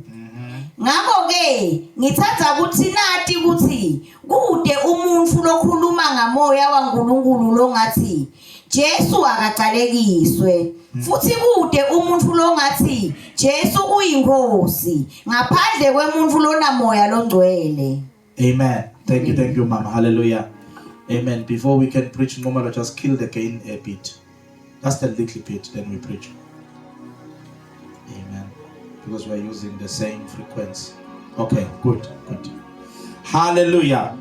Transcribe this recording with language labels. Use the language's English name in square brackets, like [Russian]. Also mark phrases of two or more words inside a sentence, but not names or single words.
[North Ndebele] Ngakho ke ngithatha ukuthi nathi ukuthi kude umuntu lokhuluma ngamoya waNkulunkulu longathi Jesu akaqalekiswe futhi kude umuntu longathi Jesu uyinkosi ngaphandle kwemuntu lonamoya longcwele. [English] Amen. Thank you mama. Hallelujah. Amen. Before we can preach normal, just kill the gain a bit. Just a little bit, then we preach. Amen. Because we're using the same frequency. Okay, good. Hallelujah.